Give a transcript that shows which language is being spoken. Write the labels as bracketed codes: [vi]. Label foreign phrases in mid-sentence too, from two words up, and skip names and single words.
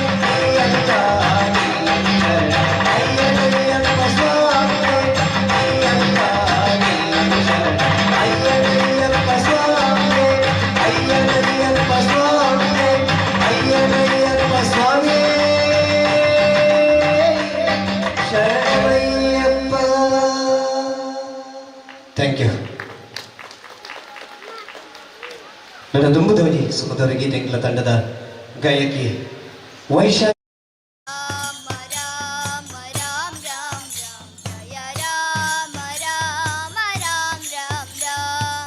[ml] അയ്യപ്പ സ്വാമിയേ അയ്യപ്പ സ്വാമിയേ അയ്യപ്പ സ്വാമിയേ അയ്യപ്പ സ്വാമിയേ ಶರಣಯ್ಯಪ್ಪ. [en] Thank you. [kn] ನನ್ನ ದುಂಬು ಧ್ವನಿ ಸುಮಧುರ ಗೀತೆಗಳ ತಂಡದ ಗಾಯಕಿ ವೈಶಾಲಿ ರಾಮ ರಾಮ ರಾಮ ರಾಮ ಜಯ ರಾಮ ರಾಮ ರಾಮ ರಾಮ ರಾಮ